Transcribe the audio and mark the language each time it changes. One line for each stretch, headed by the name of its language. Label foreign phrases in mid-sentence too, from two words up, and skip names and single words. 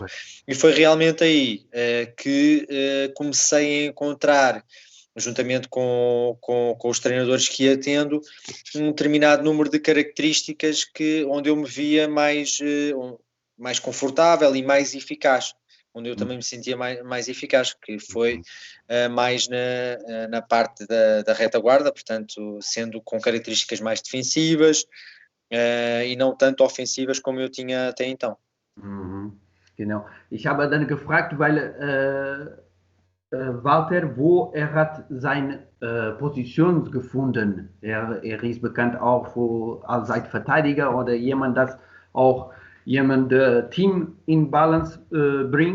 Portuguese: E foi realmente aí que comecei a encontrar, juntamente com os treinadores que ia tendo, um determinado número de características onde eu me via mais confortável e mais eficaz, onde eu também me sentia mais eficaz, que foi mais na parte da retaguarda, portanto, sendo com características mais defensivas e não tanto ofensivas como eu tinha até então.
German: Genau. Ich habe dann gefragt, weil Walter, wo hat seine Position gefunden? Er ist bekannt auch als Verteidiger oder jemand, das auch jemand Team in Balance bringt.